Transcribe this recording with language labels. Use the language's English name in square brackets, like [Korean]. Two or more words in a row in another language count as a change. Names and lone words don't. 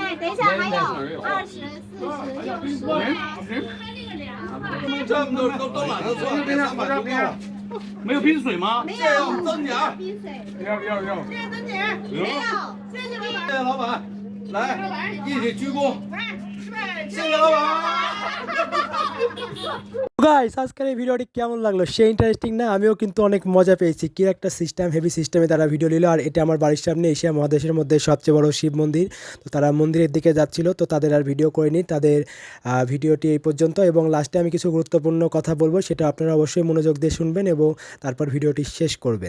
[Chinese] OK，等一下还有20、40、90。这么多都懒得算，这300多够了。没有冰水吗？没有增点儿。冰水。要。谢谢曾姐。没有，谢谢老板。谢谢老板，来一起鞠躬。谢谢老板。 [Bangla] গাইস, আজকের এই ভিডিওটি কেমন লাগলো? সে ইন্টারেস্টিং না? আমিও কিন্তু অনেক মজা পেয়েছি। কি একটা সিস্টেম, হেভি সিস্টেমে তারা ভিডিও নিল। আর এটা আমার বাড়ির সামনে এশিয়া মহাদেশের মধ্যে সবচেয়ে বড় শিব মন্দির। তো তারা মন্দিরের দিকে যাচ্ছিল, তো তাদের আর ভিডিও করিনি। তাদের ভিডিওটি এই পর্যন্ত, এবং লাস্টে আমি কিছু গুরুত্বপূর্ণ কথা বলবো, সেটা আপনারা অবশ্যই মনোযোগ দিয়ে শুনবেন এবং তারপর ভিডিওটি শেষ করবেন।